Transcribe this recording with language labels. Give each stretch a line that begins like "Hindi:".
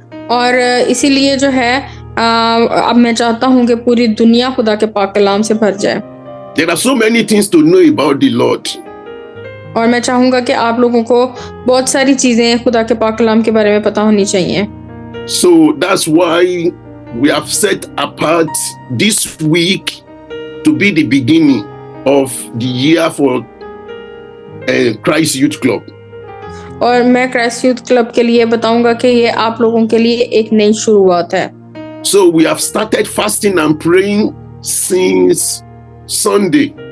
Hindi: और इसीलिए जो है अब मैं चाहता हूँ कि पूरी दुनिया खुदा के पाक कलाम से भर जाए.
English: There are so many things to know about the Lord.
Hindi: और मैं चाहूंगा कि आप लोगों को बहुत सारी चीजें खुदा के पाक कलाम के बारे में पता होनी चाहिए.
English: So that's why we have set apart this week to be the beginning of the year for Christ Youth Club.
Hindi: और मैं क्राइस्ट यूथ क्लब के लिए बताऊंगा कि ये आप लोगों के लिए एक नई शुरुआत है.
English: So we have started fasting and praying since Sunday.